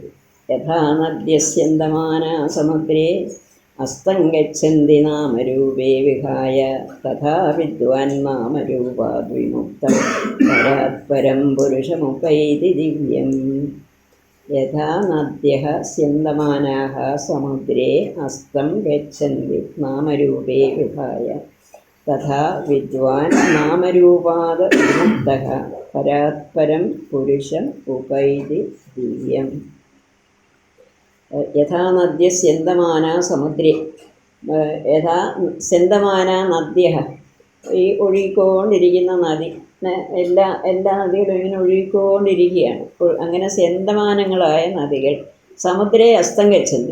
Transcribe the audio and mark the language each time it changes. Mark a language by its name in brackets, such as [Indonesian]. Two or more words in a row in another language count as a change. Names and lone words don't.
[Sanskrit] യഥാ നദ്യസ്യന്തമാനാ സമുദ്രേ അസ്തം ഗച്ഛന്തി നാമരൂപേ വിഹായ തഥാ വിദ്വാൻ നാമരൂപാദ് വിമുക്തം പരാത്പരം പുരുഷമുപൈതി ദിവ്യം. യഥാ നദ്യഃ സ്യന്തമാനാഃ സമുദ്രേ അസ്തം ഗച്ഛന്തി നാമരൂപേ വിഹായ തഥാ വിദ്വാൻ നാമരൂപാദ് വിമുക്തഃ പരാത്പരം പുരുഷം ഉപൈതി ദിവ്യം. യഥാ നദ്യ സ്യന്തമാന സമുദ്രേ, യഥാ സ്യന്തമാന നദ്യഃ, [Malayalam] ഈ ഒഴുകിക്കൊണ്ടിരിക്കുന്ന നദി, എല്ലാ നദികളും ഇങ്ങനെ ഒഴുകിക്കൊണ്ടിരിക്കുകയാണ്. അങ്ങനെ സ്യന്തമാനങ്ങളായ നദികൾ [Sanskrit] സമുദ്രേ അസ്തം ഗച്ഛന്തി.